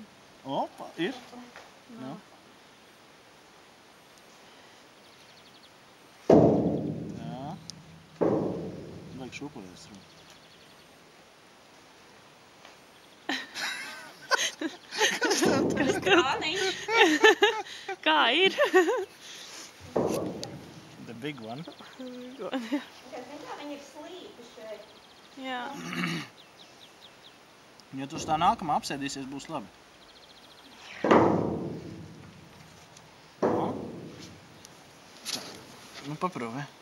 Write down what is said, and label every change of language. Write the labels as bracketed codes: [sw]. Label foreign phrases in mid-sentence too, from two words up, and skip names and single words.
[lv] Opa, ir. Nu. Tā. Vajag šūpoties. Kas tev? Kā ir? [en] The big one. [lv] Viņi ir slīpi šeit. Jā. Ja tu uz tā nākamā apsēdīsies, būs labi. Nu, paprūvi.